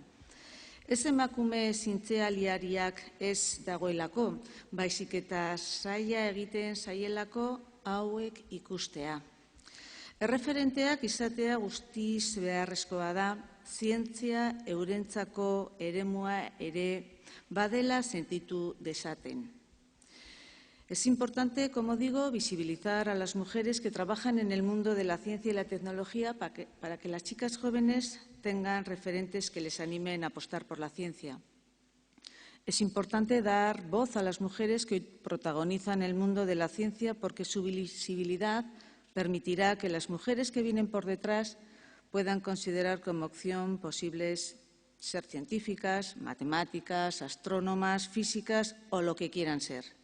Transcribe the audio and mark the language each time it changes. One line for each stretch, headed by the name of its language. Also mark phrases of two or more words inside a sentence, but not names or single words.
Basque: Ez emakume zientzialariak ez dagoelako, baizik eta zaila egiten zaielako hauek ikustea. Erreferenteak izatea guztiz beharrezkoa da, zientzia eurentzako eremua ere badela sentitu dezaten.
Spanish: Es importante, como digo, visibilizar a las mujeres que trabajan en el mundo de la ciencia y la tecnología para que las chicas jóvenes tengan referentes que les animen a apostar por la ciencia. Es importante dar voz a las mujeres que hoy protagonizan el mundo de la ciencia porque su visibilidad permitirá que las mujeres que vienen por detrás puedan considerar como opción posibles ser científicas, matemáticas, astrónomas, físicas o lo que quieran ser.